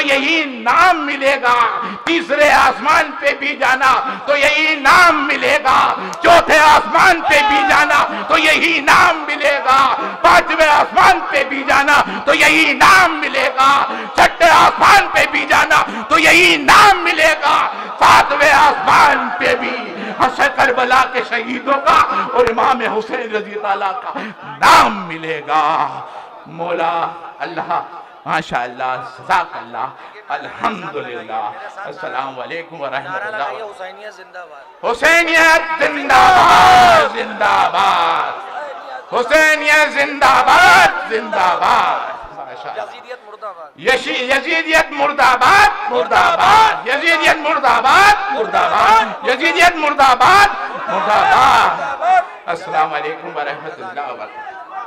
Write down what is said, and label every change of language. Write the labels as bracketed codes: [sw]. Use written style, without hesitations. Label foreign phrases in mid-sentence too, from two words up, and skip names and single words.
[hi] यही नाम मिलेगा, तीसरे आसमान पे भी जाना तो यही नाम मिलेगा, चौथे आसमान पे भी जाना तो यही नाम मिलेगा, पांचवें आसमान पे भी जाना तो यही नाम मिलेगा, छठे आसमान पे भी जाना तो यही नाम मिलेगा, सातवें आसमान पे भी हशर करबला के शहीदों का और इमाम हुसैन रज़ी ताला का नाम मिलेगा। [ar] مولا الله، ما شاء الله، جزاك الله، الحمد لله، السلام عليكم ورحمة الله. [hi] हुसैनियत जिंदाबाद जिंदाबाद, हुसैनियत जिंदाबाद जिंदाबाद, यजीदियत मुर्दाबाद मुर्दाबाद, यजीदियत मुर्दाबाद मुर्दाबाद, यजीदियत मुर्दाबाद मुर्दाबाद। [ar] السلام عليكم ورحمة الله وبركاته.